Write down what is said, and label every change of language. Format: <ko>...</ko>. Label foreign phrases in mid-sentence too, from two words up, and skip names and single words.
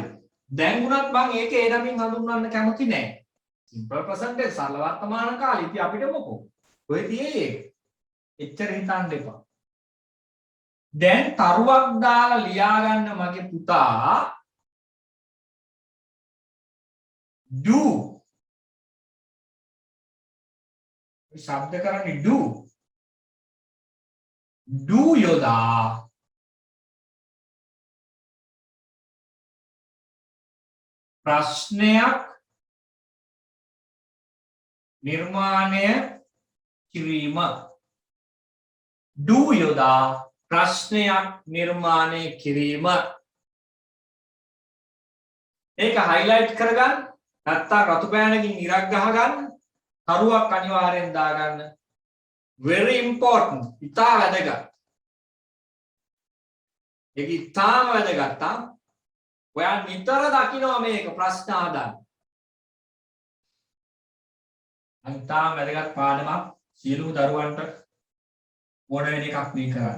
<si>දැන් උනත් මම ඒක ඒ නමින් හඳුන්වන්න කැමති නෑ.</si> <en>simple present tense</en> <si>සරල වර්තමාන කාලය. ඉතින් අපිට මොකෝ? ඔය තියේ එච්චර හිතන්න එපා. දැන් තරුවක් දාලා ලියා ගන්න මගේ පුතා do शब्द करන්නේ do යොදා ප්‍රශ්නයක් නිර්මාණය කිරීම. do යොදා ප්‍රශ්නයක් නිර්මාණය කිරීම. ඒක highlight කරගන්න. නැත්තම් රතු පෑනකින් ඉරක් ගහගන්න. තරුවක් අනිවාර්යෙන් දාගන්න.</si> <en>very important.</en> <si>ඉතා වැදගත්. ඒක ඉතාම වැදගත්. ඔයා නිතර දකිනවා මේක ප්‍රශ්න ආදාන. ඉතාම වැදගත් පාඩමක්. සියලුම දරුවන්ට ඕන වෙන එකක් මේ කරන්න.</si>